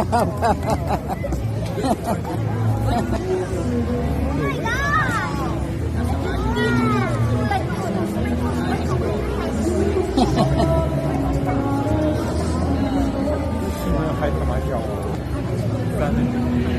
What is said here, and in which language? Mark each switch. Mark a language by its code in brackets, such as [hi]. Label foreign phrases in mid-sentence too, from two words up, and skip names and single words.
[en] Oh my god! [zh] 还他妈叫我3分钟